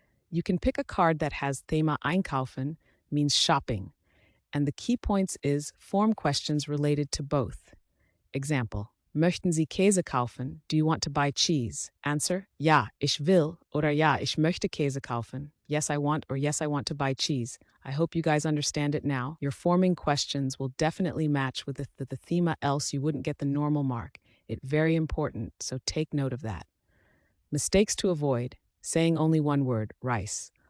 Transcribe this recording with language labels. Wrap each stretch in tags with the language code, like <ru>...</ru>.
<en>You can pick a card that has Thema einkaufen, means shopping, and the key points is form questions related to both.</en> <de>Example, möchten Sie Käse kaufen?</de> <en>Do you want to buy cheese?</en> <de>Answer, ja, ich will, oder ja, ich möchte Käse kaufen.</de> <en>Yes, I want, or yes, I want to buy cheese. I hope you guys understand it now. Your forming questions will definitely match with the thema, else you wouldn't get the normal mark. It's very important, so take note of that. Mistakes to avoid. Saying only one word, rice.</en>